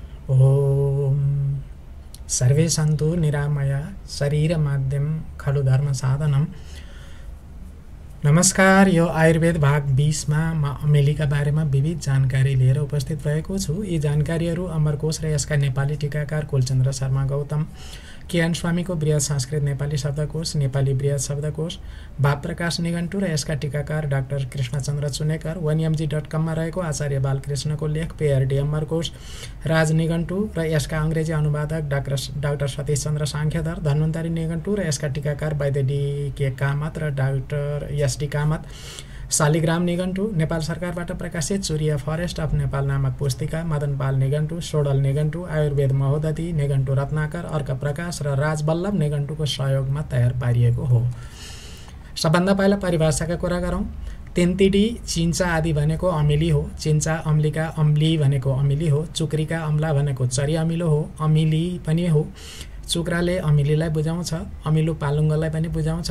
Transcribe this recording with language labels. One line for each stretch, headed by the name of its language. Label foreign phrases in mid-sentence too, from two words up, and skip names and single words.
Sanskrit: ओम सर्वे सन्तु निरामया शरीर माध्यम खलु धर्म साधनम।
Nepali: नमस्कार, यो आयुर्वेद भाग 20 मा म अमेलीका बारेमा विविध जानकारी लिएर उपस्थित भएको छु। यी जानकारीहरू अमरकोश र यसका नेपाली टीकाकार कुलचन्द्र शर्मा गौतम, केएन स्वामीको बृहत संस्कृत नेपाली शब्दकोश, नेपाली बृहत शब्दकोश, भावप्रकाश निघण्टु र यसका टीकाकार डाक्टर कृष्णचन्द्र चुनेकर, onmg.com मा रहेको आचार्य बालकृष्णको लेख पेआरडी अमरकोश, राज निघण्टु र यसका अङ्ग्रेजी अनुवादक डाक्टर सतीश चन्द्र साङ्ख्यधर, धन्वन्तरी निघण्टु र यसका टीकाकार वैद्य डी.के. कामत र डाक्टर एस.डी. कामत, शालिग्राम निघण्टु, नेपाल सरकारबाट प्रकाशित चुरिया फरेस्ट अफ नेपाल नामक पुस्तिका, मदनपाल निघण्टु, सोडल निघण्टु, आयुर्वेद महोदती निघण्टु रत्नाकर, अर्क प्रकाश र राजवल्लभ निघण्टुको सहयोगमा तयार पारिएको हो। सबभन्दा पहिला परिभाषाका कुरा गरौँ। तिनतिडी, चिन्चा आदि भनेको अमिली हो। चिन्चा अम्लिका अम्ली भनेको अमिली हो। चुक्रिका अम्ला भनेको चरी अमिलो हो, अमिली पनि हो। चुक्राले अमिलीलाई बुझाउँछ, अमिलो पालुङ्गलाई पनि बुझाउँछ।